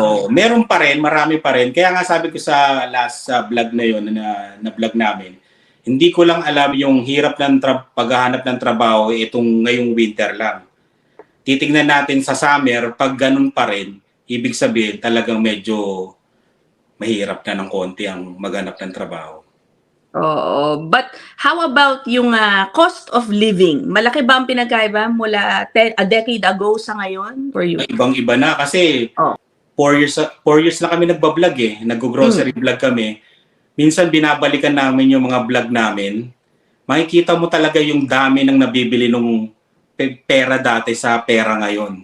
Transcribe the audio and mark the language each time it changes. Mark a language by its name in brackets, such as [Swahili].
[Filipino] Oo, meron pa rin, marami pa rin. Kaya nga sabi ko sa last vlog na yon na vlog namin, hindi ko lang alam yung hirap ng paghahanap ng trabaho itong ngayong winter lang. Titingnan natin sa summer, pag ganun pa rin, ibig sabihin talagang medyo mahirap na ng konti ang maghanap ng trabaho. Oo. [English] But how about yung cost of living? [Filipino] Malaki ba ang pinagkaiba mula a decade ago sa ngayon for you? Ibang-iba na kasi Oh. 4 years na kami nagbablog Nag-grocery vlog kami. Minsan binabalikan namin yung mga vlog namin. Makikita mo talaga yung dami ng nabibili nung pera dati sa pera ngayon.